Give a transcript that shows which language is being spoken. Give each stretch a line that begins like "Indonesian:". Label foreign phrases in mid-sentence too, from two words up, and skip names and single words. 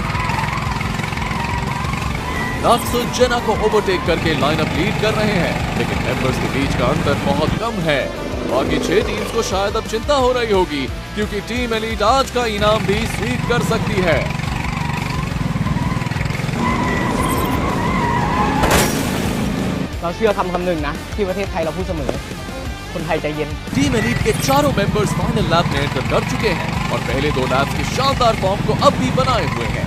Hindi: नाक्सो जेना को ओवरटेक करके लाइनअप लीड कर रहे हैं, लेकिन मेंबर्स के बीच का अंतर बहुत कम है। बाकी 6 टीम्स को शायद अब चिंता हो रही होगी, क्योंकि टीम एलीट आज का इनाम भी स्वीप कर सकती है।
Thai: เราเชื่อคำหนึ่งนะที่ประเทศไทยเราพูดเสมอคนไทยใจเย็น
Hindi: टीम एलीट के चारों मेंबर्स फाइनल लैप में एंटर कर चुके हैं और पहले 2 लैप्स के शानदार फॉर्म को अब भी बनाए हुए हैं।